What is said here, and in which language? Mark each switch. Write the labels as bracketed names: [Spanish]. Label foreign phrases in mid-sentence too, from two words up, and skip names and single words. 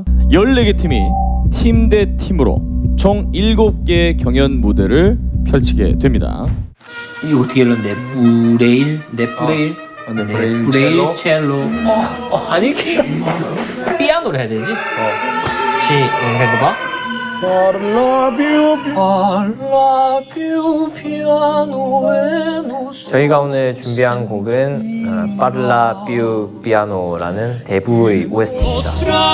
[Korean] 14개 팀이 팀 대 팀으로 총 7개의 경연 무대를 펼치게 됩니다. 이거 어떻게 열렸는데? 브레일, 첼로. 아니 피아노를 해야 되지? 해봐봐. [English] I love you, [Korean] 저희가 오늘 준비한 곡은 Parla più piano라는 대부의 OST입니다.